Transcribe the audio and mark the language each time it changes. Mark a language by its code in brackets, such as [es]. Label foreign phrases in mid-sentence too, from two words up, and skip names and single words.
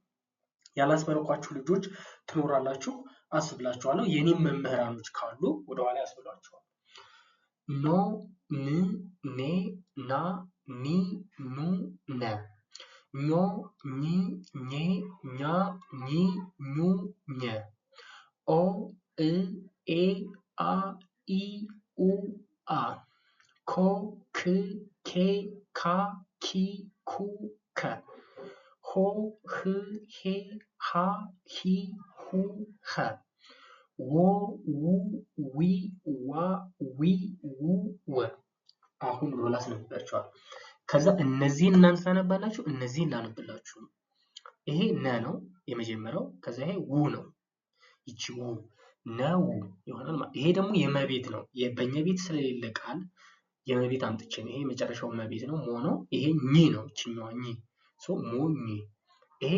[am] ያላስበረኳችሁ ልጆች ትኖራላችሁ፣ አስብላችኋለሁ። የኔም መምህራኖች ካሉ ወደኋላ ያስብላችኋል። ኖ ን ኔ ና ኒ ኑ ነ ኞ ኝ ኜ ኛ ኚ ኙ ኘ ኦ እ ኤ አ ኢ ኡ አ ኮ ክ ኬ ካ ኪ ኩ ከ ሆ ህ ሄ ሃ ሂ ሁ ኸ ዎ ው ዊ ዋ ዊ ው ወ። አሁን ሮላ አስነብባችኋል። ከዛ እነዚህን እናንተ ታነባላችሁ፣ እነዚህን ላነብላችሁ። ይሄ ነ ነው የመጀመሪያው። ከዛ ይሄ ው ነው። ይቺ ው ነው ይሆናል። ይሄ ደግሞ የመቤት ነው። በእኛ ቤት ስለሌለ ቃል የመቤት አምጥቼ ነው። ይሄ የመጨረሻው መቤት ነው፣ ሞ ነው። ይሄ ኝ ነው፣ ይችኛዋ ኝ ሶ ሞ ኝ። ይሄ